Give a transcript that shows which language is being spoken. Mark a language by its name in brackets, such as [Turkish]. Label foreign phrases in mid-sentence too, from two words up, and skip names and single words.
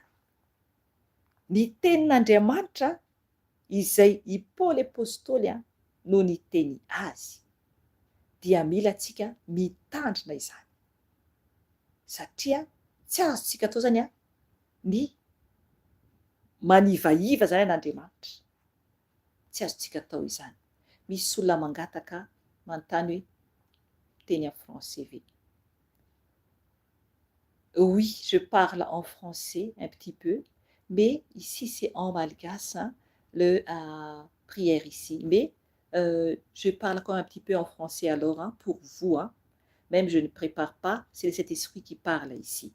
[Malagasy] Ny tenin'Andriamanitra izay i Paoly apôstôly no niteny azy, dia mila tsika mitandrina izany. Satria tsy azontsika atao zany ny manivaiva zany an'Andriamanitra. Tsy azontsika atao izany. Misy olona mangataka manontany hoe teny [French] en français [Malagasy] ve? [French] Oui, je parle en français un petit peu, mais ici c'est en malgache, le prière ici. Mais je parle quand même un petit peu en français alors, pour vous. Même je ne prépare pas, c'est cet esprit qui parle ici.